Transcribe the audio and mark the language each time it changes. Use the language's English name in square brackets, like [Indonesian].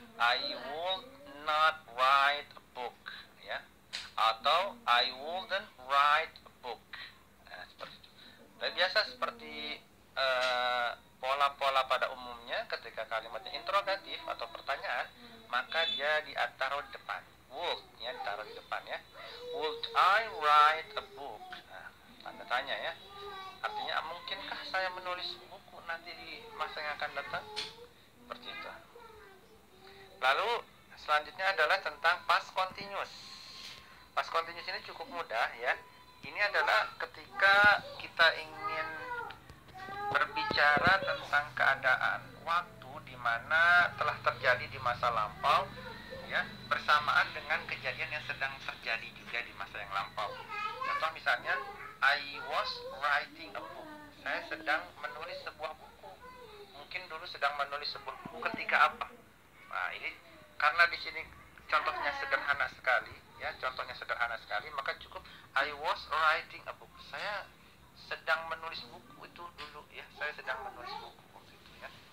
[English] I would not write a book, ya. [Indonesian] Atau [English] I wouldn't write a book. [Indonesian] Nah, seperti itu. Dan biasa seperti pola-pola pada umumnya, ketika kalimatnya interrogatif atau pertanyaan, maka dia ditaruh di depan. Would, ya, ditaruh di depan, ya. [English] Would I write a book? [Indonesian] Nah, tanda tanya, ya. Artinya, mungkinkah saya menulis buku nanti di masa yang akan datang? Seperti itu. Lalu selanjutnya adalah tentang past continuous. Past continuous ini cukup mudah, ya. Ini adalah ketika kita ingin berbicara tentang keadaan waktu di mana telah terjadi di masa lampau, ya, bersamaan dengan kejadian yang sedang terjadi juga di masa yang lampau. [English] Contoh misalnya, I was writing a book. [Indonesian] Saya sedang menulis sebuah buku. Mungkin dulu sedang menulis sebuah buku ketika apa? Nah, ini karena di sini contohnya sederhana sekali, ya, contohnya sederhana sekali, maka cukup [English] I was writing a book. [Indonesian] Saya sedang menulis buku itu dulu, ya. Saya sedang menulis buku waktu itu, ya.